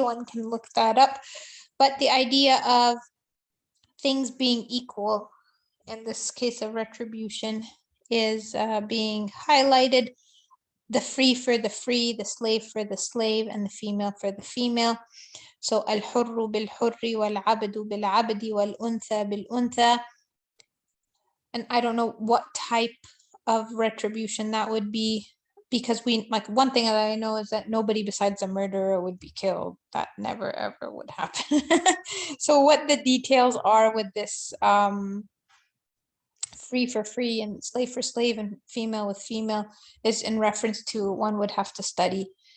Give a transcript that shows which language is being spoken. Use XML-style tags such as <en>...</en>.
<en>One can look that up. But the idea of things being equal in this case of retribution is being highlighted. The free for the free, the slave for the slave, and the female for the female.</en> <ar>So الحر بالحر والعبد بالعبد والأنثى بالأنثى.</ar> <en>And I don't know what type of retribution that would be, because one thing that I know is that nobody besides a murderer would be killed. That never ever would happen. So what the details are with this free for free and slave for slave and female with female is in reference to, one would have to study.</en>